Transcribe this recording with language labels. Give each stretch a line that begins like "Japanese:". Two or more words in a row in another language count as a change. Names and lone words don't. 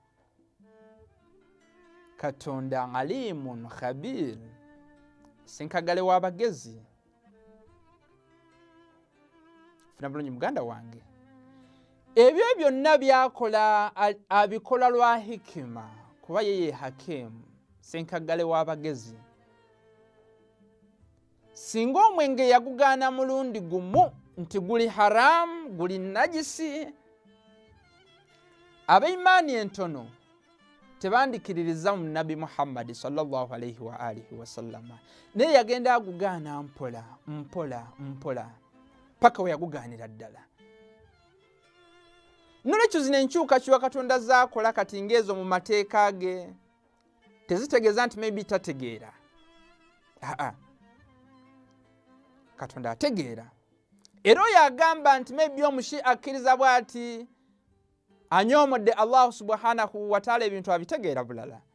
Ganda: Katonda
Arabic: عليم خبير
Ganda: senkagale w'abagezi funa bulungi muganda wange ebyo byonna byakola abikola lwa hikima kuba yeye hakimu senkagale w'abagezi singa omwenge yagugaana mulundi gumu nti guli haramu guli najisi ab'eimaani entono tebandikiririza mu Nabi Muhammad
Arabic: صلى الله عليه وآله وسلم
Ganda: naye yagenda agugaana mpola paka we yagugaanira ddala n'olwekyo zino enkyukakyuka Katonda zaakola kati ng'ezo mu mateeka ge tezitegeeza nti maybe tategeera Katonda ategeera era oyo agamba nti maybe omushi akkiriza bw'ati anyoomodde Allah
Arabic: سبحانه وتعالى
Ganda: ebintu abitegeera bulala